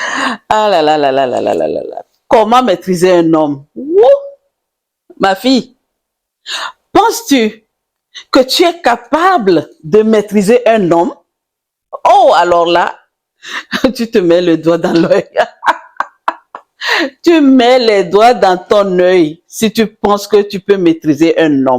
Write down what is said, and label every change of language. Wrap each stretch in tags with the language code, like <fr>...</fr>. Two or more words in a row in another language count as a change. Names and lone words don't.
<fr>Ah là là là là là là là là là. Comment maîtriser un homme? Wouh, ma fille, penses-tu que tu es capable de maîtriser un homme? Oh, alors là, tu te mets le doigt dans l'œil. Tu mets les doigts dans ton œil si tu penses que tu peux maîtriser un homme.</fr>